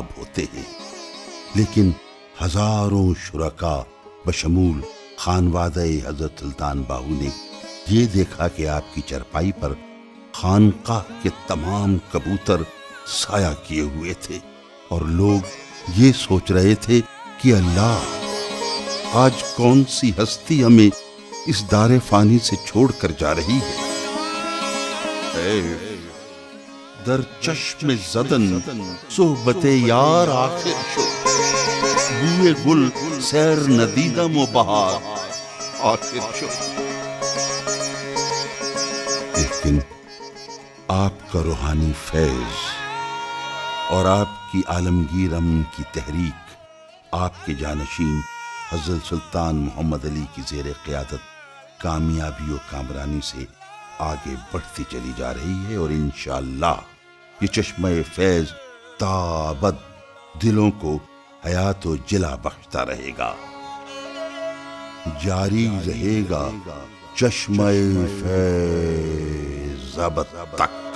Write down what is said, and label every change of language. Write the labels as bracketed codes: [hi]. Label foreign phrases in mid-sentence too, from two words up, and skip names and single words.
[ur] ہوتے ہیں، لیکن ہزاروں شرکا بشمول خانوادہ حضرت سلطان باہو نے یہ دیکھا کہ آپ کی چرپائی پر خانقاہ کے تمام کبوتر سایہ کیے ہوئے تھے، اور لوگ یہ سوچ رہے تھے کہ اللہ، آج کون سی ہستی ہمیں اس دار فانی سے چھوڑ کر جا رہی ہے۔ [fa] در چشم زدن صحبت یار آخر شو، بوئے گل سیر ندیدم و بہار آخر شو۔ [ur] لیکن آپ کا روحانی فیض اور آپ کی عالمگیر امن کی تحریک آپ کے جانشین حضرت سلطان محمد علی کی زیر قیادت کامیابی و کامرانی سے آگے بڑھتی چلی جا رہی ہے، اور انشاءاللہ یہ چشمہ فیض تابد دلوں کو حیات و جلا بخشتا رہے گا، جاری رہے گا چشمہ فیض ابد تک۔